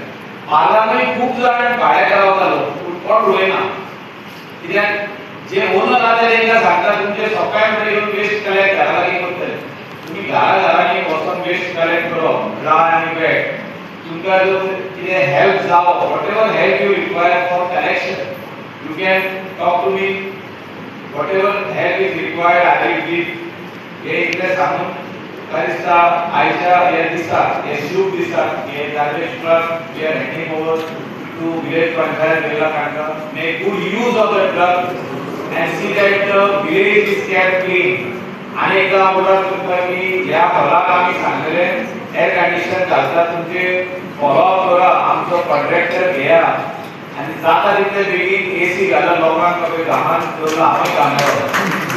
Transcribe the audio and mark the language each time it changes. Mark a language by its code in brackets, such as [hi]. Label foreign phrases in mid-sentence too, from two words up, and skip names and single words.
[kok] पार्लांतूय खूब जाण भाड्याक रावता लोक कोण उडयना. कित्याक जे ओनर आसा तेंकां सांगता तुमचे सकाळी म्हणटा येवन [en] waste collect [kok] घरा लागीं करतले. तुमी घरांनी वचून [en] waste collect [kok] करप ड्राय आनी वेट. तुमकां जर कितें हेल्प जावो [en] whatever help you require for collection you can talk to me. whatever help is required I will give. [kok] हे इतले सांगून काय दिसता आयच्या ह्या दिसाक हे शुभ दिसाक हे [en] garbage truck we are handing over to village panchayat Belakanda. Make good use of the truck and see that the village is kept clean. [kok] आणि एकदा मुळात तुमकां की ह्या हॉलाक आमी सांगलेले [en] air condition [kok] घालता तुमचे फॉलोअप करा. आमचो कॉन्ट्रॅक्टर घेया आणि जाता तितले बेगीन AC घालून लोकांक घामान दवरला आमी कामां